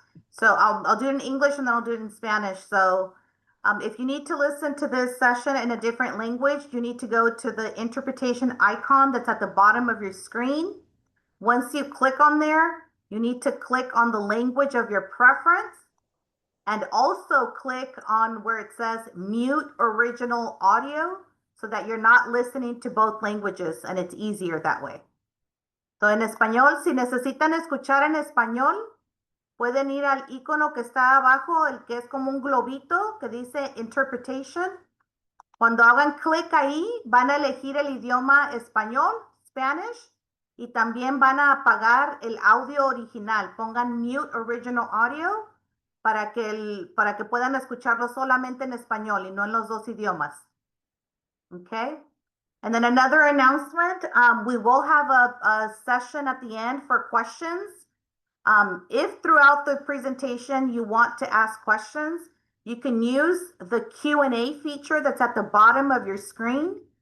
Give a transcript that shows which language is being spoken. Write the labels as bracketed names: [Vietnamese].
[English] So I'll do it in English and then I'll do it in Spanish. So if you need to listen to this session in a different language, you need to go to the interpretation icon that's at the bottom of your screen. Once you click on there, you need to click on the language of your preference and also click on where it says mute original audio so that you're not listening to both languages and it's easier that way. [Spanish] So en español, si necesitan escuchar en español, pueden ir al icono que está abajo, el que es como un globito que dice interpretation. Cuando hagan clic ahí, van a elegir el idioma español, Spanish, y también van a apagar el audio original. Pongan [English] mute original audio [Spanish] para que puedan escucharlo solamente en español y no en los dos idiomas. [English] Okay. And then another announcement, we will have a session at the end for questions. If throughout the presentation you want to ask questions, you can use the Q&A feature that's at the bottom of your screen.